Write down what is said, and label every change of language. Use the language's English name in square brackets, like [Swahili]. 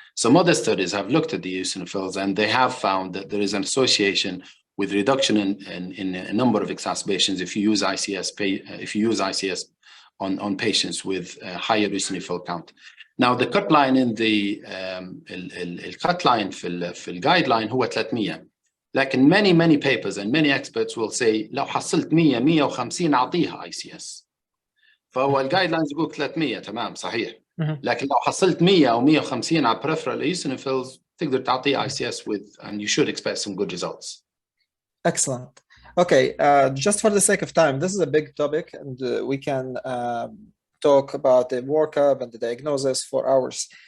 [English] Some other studies have looked at the eosinophils, and they have found that there is an association with reduction in a number of exacerbations if you use ICS on patients with higher eosinophil count. Now, the cut line in the cut line [Arabic] في الguideline هو [English] 300. [Arabic] لكن [English] many papers and many experts will say [Arabic] لو حصلت 150 أعطيها [English] ICS. [Arabic] فهو الجايدلاينز يقول 300 تمام صحيح. لكن لو حصلت 100 أو 150 على peripheral eosinophils تقدر تعطيه ICS [English] and you should expect some good results. Excellent. Okay, just for the sake of time, this is a big topic, and we can talk about the workup and the diagnosis for hours.